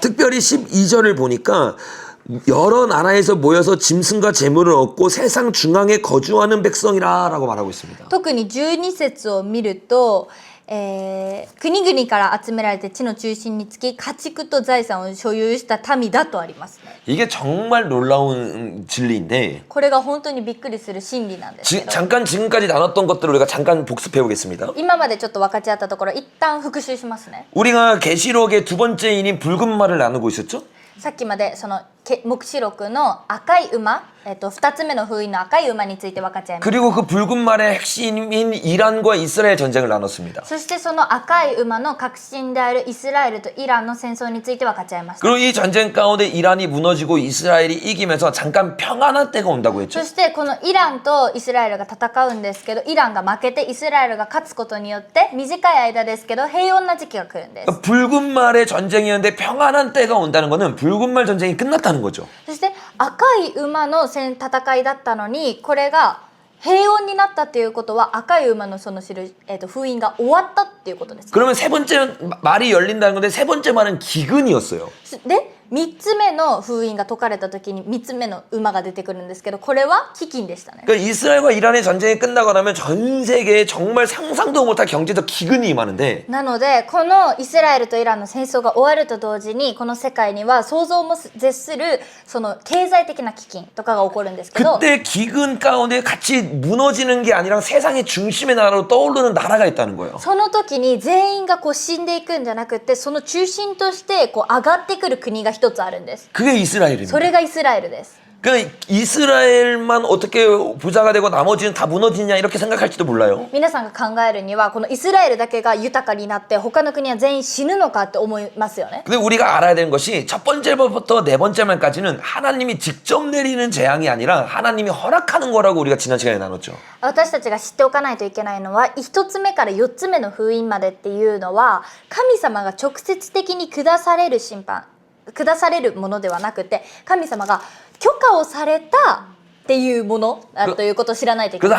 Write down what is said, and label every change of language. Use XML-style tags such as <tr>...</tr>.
<ko>특별히 12절을 보니까 여러 나라에서 모여서 짐승과 재물을 얻고 세상 중앙에 거주하는 백성이라 라고 말하고 있습니다.</ko> <ja>特に12節を見ると国々から集められて地の中心につき家畜と財産を所有した民だとありますね。</ja> <ko>이게 정말 놀라운 진리인데</ko> <ja>これが本当にびっくりする真理なんですけど</ja> <ko>잠깐 지금까지 나눴던 것들을 우리가 잠깐 복습해 보겠습니다.</ko> <ja>今までちょっと分かち合ったところ一旦復習しますね。</ja> <ko>우리가 계시록의 두 번째 인인 붉은 말을 나누고 있었죠?</ko> <ja>さっきまでその黙示録の赤い馬、2つ目の封印の赤い馬について分かっちゃいます。</ja> <ko>그리고 그 붉은 말의 핵심인 이란과 이스라엘 전쟁을 나눴습니다.</ko> <ja>そしてその赤い馬の核心であるイスラエルとイランの戦争について分かっちゃいました。</ja> <ko>그리고 이 전쟁 가운데 이란이 무너지고 이스라엘이 이기면서 잠깐 평안한 때가 온다고 했죠.</ko> <ja>そしてこのイランとイスラエルが戦うんですけど、イランが負けてイスラエルが勝つことによって短い間ですけど平穏な時期が来るんです。</ja> <ko>붉은 말의 전쟁이었는데 평안한 때가 온다는 거는 붉은 말 전쟁이 끝났다는 거죠.</ko> <ja>そして赤い馬の戦いだったのに、これが平穏になったっていうことは赤い馬のその封印が終わったっていうことです。</ja> <ko>그러면 세 번째 말이 열린다는 건데 세 번째 말은 기근이었어요.</ko> <ja>で3つ目の封印が解かれた時に3つ目の馬が出てくるんですけど、これは飢饉でしたね。</ja> <ko>그러니까 이스라엘과 이란의 전쟁이 끝나고 나면 전 세계에 정말 상상도 못할 경제적 기근이 임하는데</ko> <ja>なのでこのイスラエルとイランの戦争が終わると同時に、この世界には想像も絶するその経済的な飢饉とかが起こるんですけど、</ja> <ko>그때 기근 가운데 같이 무너지는 게 아니라 세상의 중심의 나라로 떠오르는 나라가 있다는 거예요.</ko> <ja>その時に全員がこう死んでいくんじゃなくて、その中心としてこう上がってくる国が一つあるんです。</ja> <ko>그게 이스라엘입니다.</ko> <ja>それがイスラエルです。</ja> <ko>그러니까 이스라엘만 어떻게 부자가 되고 나머지는 다 무너지냐 이렇게 생각할지도 몰라요.</ko> <ja>皆さんが考えるにはこのイスラエルだけが豊かになって他の国は全員死ぬのかって思いますよね。</ja> <ko>근데 우리가 알아야 되는 것이 첫 번째부터 네 번째 말까지는 하나님이 직접 내리는 재앙이 아니라 하나님이 허락하는 거라고 우리가 지난 시간에 나눴죠.</ko> <ja>私たちが知っておかないといけないのは、1つ目から4つ目の封印までっていうのは神様が直接的に下される審判、下されるものではなくて、神様が許可をされたっていうものだということを知らないといけない。</ja>